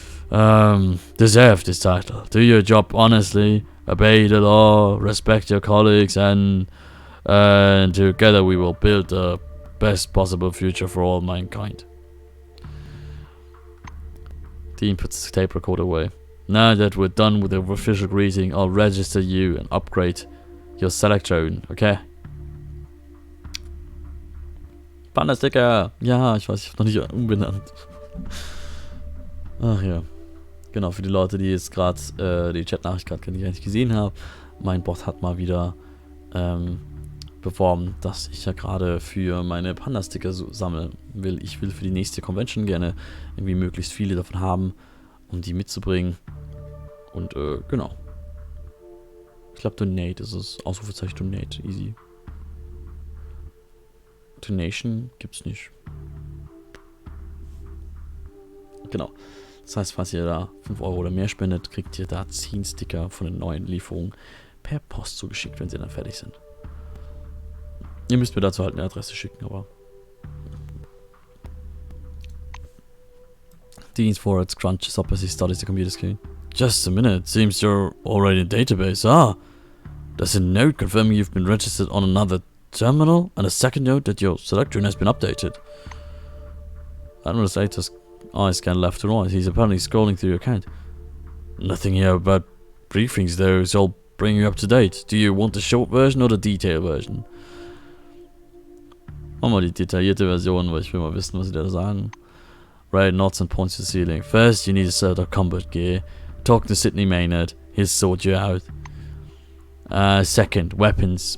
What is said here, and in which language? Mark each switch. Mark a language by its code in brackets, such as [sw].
[en] Deserve this title. Do your job honestly, obey the law, respect your colleagues, and together we will build the best possible future for all mankind. Dean puts the tape recorder away. Now that we're done with the official greeting, I'll register you and upgrade your Selectron, okay? [de] Panda-Sticker! Ja, ich weiß, ich habe noch nicht umbenannt. Ach ja. Genau, für die Leute, die jetzt gerade die Chatnachricht gerade nicht gesehen haben. Mein Bot hat mal wieder beworben, dass ich ja gerade für meine Panda-Sticker sammeln will. Ich will für die nächste Convention gerne irgendwie möglichst viele davon haben, um die mitzubringen. Und genau. Ich glaube Donate ist es. Ausrufezeichen Donate. Easy. Donation gibt's nicht. Genau. Das heißt, falls ihr da 5 Euro oder mehr spendet, kriegt ihr da 10 Sticker von den neuen Lieferungen per Post zugeschickt, wenn sie dann fertig sind. Ihr müsst mir dazu halt eine Adresse schicken, aber... [en] Dean's forehead crunches up as he studies the computer screen. Just a minute, seems you're already in the database. Ah, there's a note confirming you've been registered on another terminal, and a second note that your Selectron has been updated. Administrator's eyes scan left to right. He's apparently scrolling through your account. Nothing here about briefings though, so I'll bring you up to date. Do you want the short version or the detailed version? [de] Machen wir die detaillierte Version, weil ich will mal wissen, was sie da sagen. [en] Ray nods and points to the ceiling. First, you need a set of combat gear. Talk to Sidney Maynard. He'll sort you out. Second, weapons.